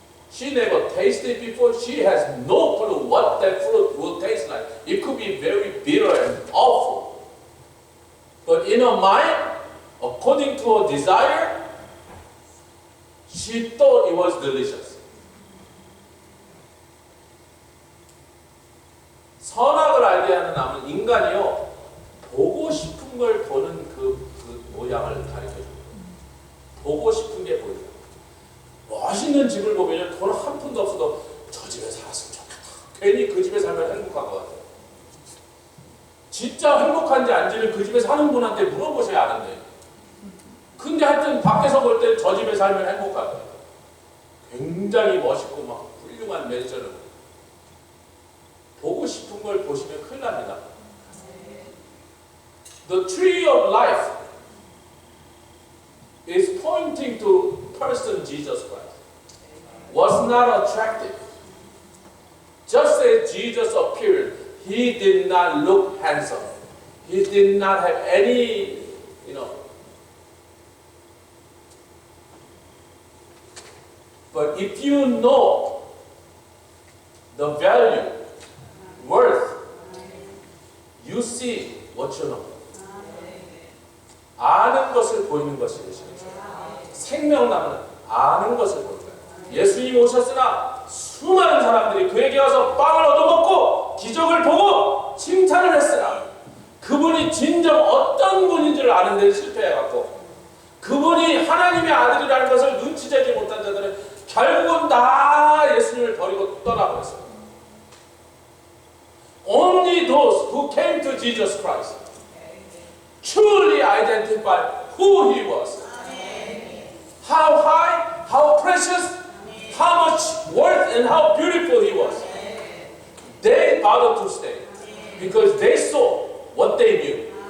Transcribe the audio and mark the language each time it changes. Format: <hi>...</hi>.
<en>She never tasted before. She has no clue what that fruit will taste like. It could be very bitter and awful. But in her mind, according to her desire, she thought it was delicious.</en> <ko>선악을 알게 하는 남은 인간이요, 보고 싶은 걸 보는 그 모양을 가르쳐줍니다. 보고 싶은 게 보여요. 멋있는 집을 보면 돈 한 푼도 없어도 저 집에 살았으면 좋겠다. 괜히 그 집에 살면 행복할 것 같아요. 진짜 행복한지 아닌지는 그 집에 사는 분한테 물어보셔야 아는데. 근데 하여튼 밖에서 볼 때 저 집에 살면 행복할 거예요. 굉장히 멋있고 막 훌륭한 맨션을 보고 싶은 싶은 걸 보시면 큰일 납니다.</ko> <en>The tree of life is pointing to person Jesus Christ. Was not attractive. Just as Jesus appeared, he did not look handsome. He did not have any, But if you know the value, worth, you see what you know.</en> <ko>아는 것을 보이는 것이 되시겠죠. 생명나무는 아는 것을 보인다. 예수님 오셨으나 수많은 사람들이 그에게 와서 빵을 얻어먹고 기적을 보고 칭찬을 했으나 그분이 진정 어떤 분인 줄 아는 데 실패해갖고 그분이 하나님의 아들이라는 것을 눈치채지 못한 자들은 결국은 다 예수님을 버리고 떠나버렸어요.</ko> <en>Only those who came to Jesus Christ truly identified who he was. How high, how precious, how much worth and how beautiful he was. They bothered to stay because they saw what they knew.</en>